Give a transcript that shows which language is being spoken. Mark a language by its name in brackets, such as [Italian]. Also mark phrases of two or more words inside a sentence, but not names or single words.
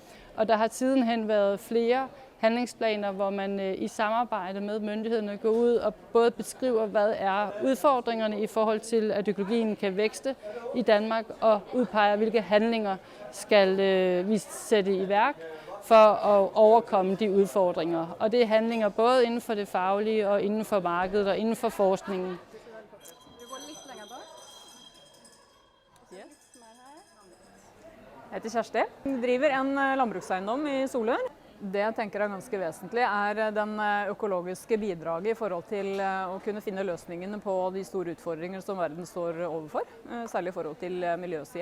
[Danish] Og der har sidenhen været flere handlingsplaner, hvor man i samarbejde med myndighederne går ud og både beskriver, hvad er udfordringerne i forhold til, at økologien kan vækste i Danmark, og udpeger, hvilke handlinger skal vi sætte i værk for at overkomme de udfordringer. Og det er handlinger både inden for det faglige og inden for markedet og inden for forskningen. [Norwegian] Jeg heter Kjersti. Jeg driver en landbrukseiendom i Solør. Det jeg tenker er ganske vesentlig er den økologiske bidraget i forhold til å kunne finne løsningene på de store utfordringer som verden står overfor, særlig i forhold til miljøsiden.